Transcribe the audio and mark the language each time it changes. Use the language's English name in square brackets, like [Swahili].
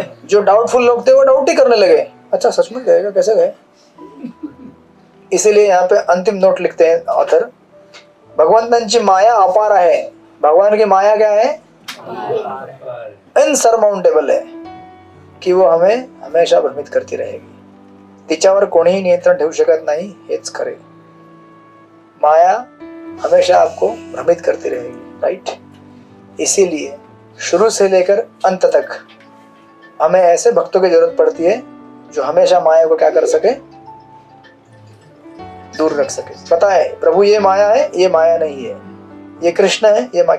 [Hindi] जो डाउटफुल लोग थे वो डाउट ही करने लगे, अच्छा सच में गएगा, कैसे गए। इसीलिए यहाँ पे अंतिम नोट लिखते हैं ऑथर, [Marathi] भगवंतांची माया अपार [Hindi] है। भगवान की माया क्या है, इनसरमाउंटेबल है, कि वो हमें हमेशा भ्रमित करती रहेगी। [Marathi] तिच्यावर कोणीही नियंत्रण ठेवू शकत नाही, हेच खरे। [Hindi] माया हमेशा आपको भ्रमित करती रहेगी, राइट। इसीलिए शुरू से लेकर अंत तक हमें ऐसे भक्तों की जरूरत पड़ती है जो हमेशा माया को क्या कर सके, दूर रख सके। पता है प्रभु ये माया है, ये माया नहीं है, ये कृष्ण है, ये माया।